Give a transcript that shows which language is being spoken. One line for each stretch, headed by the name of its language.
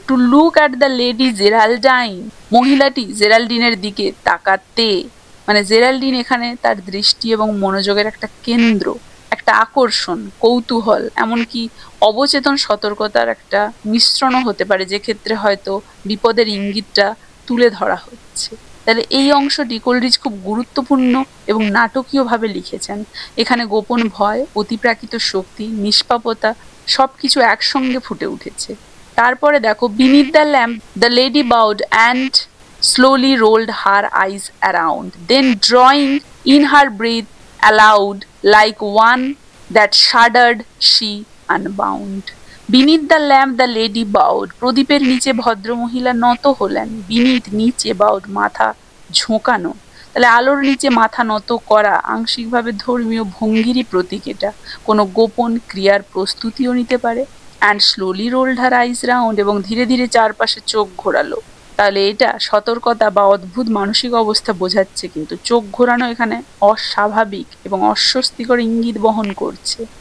English: to look at the lady Geraldine,
Bangla: মহিলাটি জেরাল্ডিনের দিকে তাকাতে, মানে জেরাল্ডিন এখানে তার দৃষ্টি এবং মনোযোগের একটা কেন্দ্র, একটা আকর্ষণ, কৌতূহল, এমনকি অবচেতন সতর্কতার একটা মিশ্রণও হতে পারে, যে ক্ষেত্রে হয়তো বিপদের ইঙ্গিতটা তুলে ধরা হচ্ছে। তাহলে এই অংশটি কোলরিজ খুব গুরুত্বপূর্ণ এবং নাটকীয়ভাবে লিখেছেন। এখানে গোপন ভয়, অতিপ্রাকৃত শক্তি, নিষ্পাপতা সবকিছু একসঙ্গে ফুটে উঠেছে। তারপরে দেখো,
English: Beneath the lamp the lady bowed and slowly rolled her eyes around, then drawing in her breath aloud like one that shuddered, she unbound. Beneath the lamp the lady bowed,
Bangla: প্রদীপের নিচে ভদ্রমহিলা নত হলেন। বিনিথ নিচে, bowed মাথা ঝোঁকানো, তাহলে আলোর নিচে মাথা নত করা আংশিকভাবে ধর্মীয় ভঙ্গিরই প্রতীক, এটা কোনো গোপন ক্রিয়ার প্রস্তুতিও নিতে পারে।
English: and slowly rolled her eyes round,
Bangla: এবং ধীরে ধীরে চারপাশে চোখ ঘোরালো, তাহলে এটা সতর্কতা বা অদ্ভুত মানসিক অবস্থা বোঝাচ্ছে, কিন্তু চোখ ঘোরানো এখানে অস্বাভাবিক এবং অস্বস্তিকর ইঙ্গিত বহন করছে।